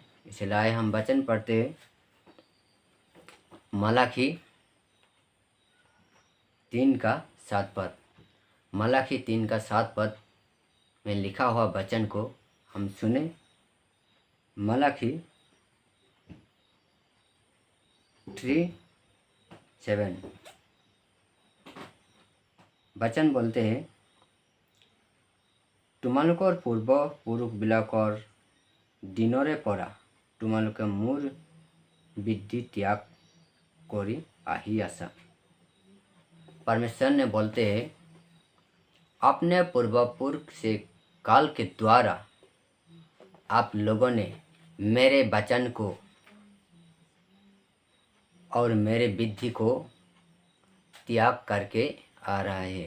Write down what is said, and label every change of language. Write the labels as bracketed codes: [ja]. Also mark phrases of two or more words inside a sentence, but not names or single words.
[hi] इसलिए आए हम वचन पढ़ते हैं। मलाखी 3:7 मलाखी 3:7 में लिखा हुआ वचन को हम सुने। मलाखी 3:7 वचन बोलते हैं, [as] তোমালোকৰ পূৰ্বপুৰুষবিলাকৰ দিনৰে পৰা তোমালোকে মোৰ বিধি ত্যাগ কৰি আহি আছা। [hi] परमेश्वर ने बोलते हैं, अपने पूर्वपुरुष से काल के द्वारा आप लोगों ने मेरे वचन को और मेरे विधि को त्याग करके आ रहा है।